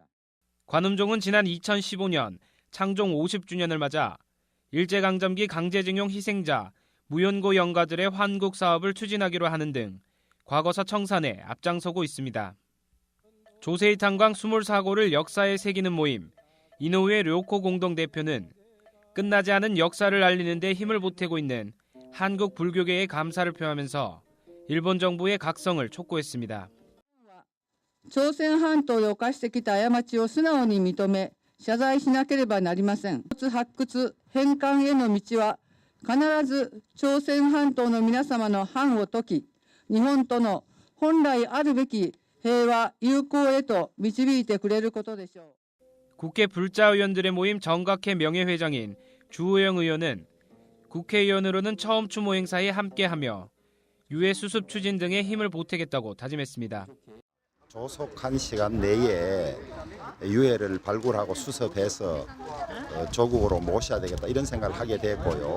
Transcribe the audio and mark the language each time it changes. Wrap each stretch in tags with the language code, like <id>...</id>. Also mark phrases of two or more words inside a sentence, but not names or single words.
<ko>관음종은 지난 2015년 창종 50주년을 맞아 일제강점기 강제징용 희생자, 무연고 영가들의 환국 사업을 추진하기로 하는 등 과거사 청산에 앞장서고 있습니다. 조세희 탄광 수몰사고를 역사에 새기는 모임, 이노우에 료코 공동대표는 끝나지 않은 역사를 알리는 데 힘을 보태고 있는 한국 불교계의 감사를 표하면서 일본 정부의 각성을 촉구했습니다.</ko> <ja>朝鮮半島で犯してきた過ちを素直に認め謝罪しなければなりません。発掘返還への道は必ず朝鮮半島の皆様の範を解き、日本との本来あるべき平和友好へと導いてくれることでしょう。</ja> <ko>국회 불자의원들의 모임 정각회 명예회장인 주호영 의원은 국회의원으로는 처음 추모 행사에 함께하며 유해 수습 추진 등에 힘을 보태겠다고 다짐했습니다. 조속한 시간 내에 유해를 발굴하고 수습해서 조국으로 모셔야 되겠다 이런 생각을 하게 됐고요.</ko>